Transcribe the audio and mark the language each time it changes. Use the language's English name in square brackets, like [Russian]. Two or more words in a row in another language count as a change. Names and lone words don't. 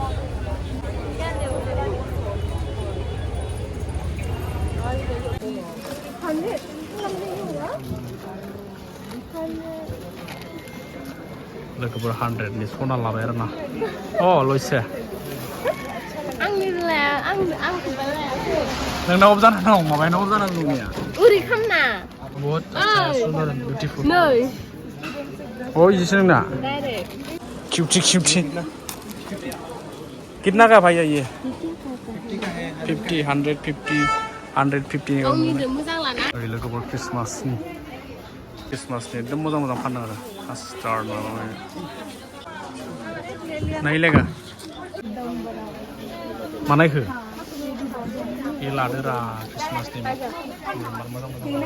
[Bodo] लोगोफोर 100नि सना लाबाय आरो ना अ लयसे नोंनाव जाना दं माबानाव जाना दं नोंनिया उरि खामना [Hindi] बहुत सुंदर बिउटीफुल [Bodo] नै ओ इसे नोंना डाइरेक्ट [Hindi] क्यूटी क्यूटी कितना का भाई ये 50 150 150 [Bodo] गावनिजों मोजां लाना ओइ लोगोफोर क्रिसमासनि एकदम मोजां मोजां फानो आरो स्टार माबा नायलेगा मानायखो ये लादो रा क्रिसमासनि मोजां मोजां अ